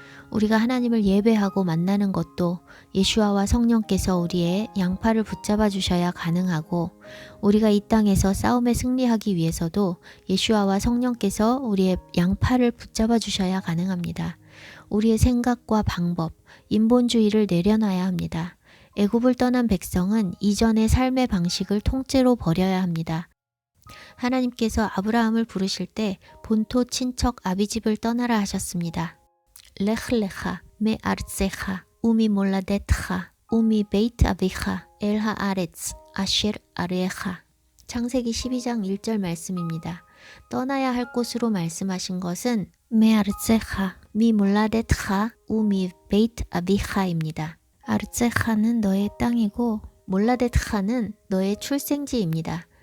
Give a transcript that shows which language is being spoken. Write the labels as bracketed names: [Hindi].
[Korean] 우리가 하나님을 예배하고 만나는 것도 예수아와 성령께서 우리의 양팔을 붙잡아 주셔야 가능하고 우리가 이 땅에서 싸움에 승리하기 위해서도 예수아와 성령께서 우리의 양팔을 붙잡아 주셔야 가능합니다. 우리의 생각과 방법, 인본주의를 내려놔야 합니다. 애굽을 떠난 백성은 이전의 삶의 방식을 통째로 버려야 합니다. 하나님께서 아브라함을 부르실 때 본토 친척 아비집을 떠나라 하셨습니다. [Hebrew] לך לך מארצך וממולדתך ומבית אביך אל הארץ אשר אראך. [Korean] 창세기 12장 1절 말씀입니다. 떠나야 할 곳으로 말씀하신 것은 메아르체하 미몰라데트하 우미베이트 아비하입니다. 아르체하는 너의 땅이고 몰라데트하는 너의 출생지입니다.